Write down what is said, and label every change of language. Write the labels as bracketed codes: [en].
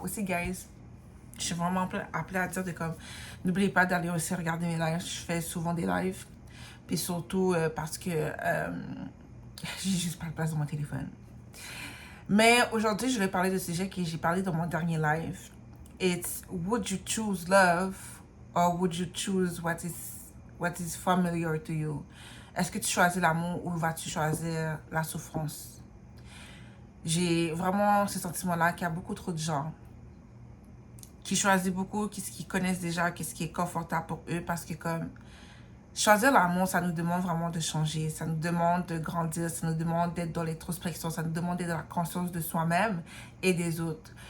[fr] Aussi, guys, je suis vraiment appelée à dire de comme, n'oubliez pas d'aller aussi regarder mes lives. Je fais souvent des lives. Puis surtout parce que j'ai juste pas de place dans mon téléphone. Mais aujourd'hui, je vais parler de sujet que j'ai parlé dans mon dernier live. [en] It's, would you choose love or would you choose what is familiar to you? [fr] Est-ce que tu choisis l'amour ou vas-tu choisir la souffrance? J'ai vraiment ce sentiment-là qu'il y a beaucoup trop de gens qui choisissent beaucoup ce qu'ils connaissent déjà, qu'est-ce qui est confortable pour eux, parce que comme choisir l'amour, ça nous demande vraiment de changer, ça nous demande de grandir, ça nous demande d'être dans l'introspection, ça nous demande d'être dans la conscience de soi-même et des autres.